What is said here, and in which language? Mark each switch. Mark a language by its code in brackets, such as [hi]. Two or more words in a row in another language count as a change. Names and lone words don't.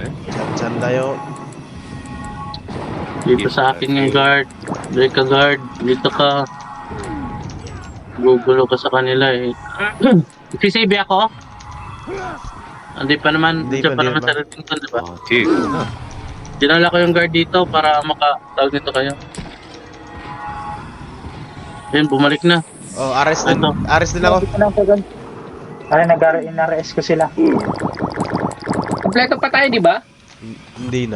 [tl] Chandayo. Dito sa akin yung guard. Break ka guard. Dito ka. Gugulo ka sa kanila eh. Sisave ako? Hindi pa naman. Hindi Diyan pa, pa hindi naman pa. sa Reddington, diba? [ko] 아, 뒤에 있구나. [tl] Dinala ko yung guard dito para makatawag nito kayo. Ayun, bumalik na. Oh, arrest din Ito. ako. Ay, nag-RS ko sila. Kompleto pa tayo, di ba? Hindi na.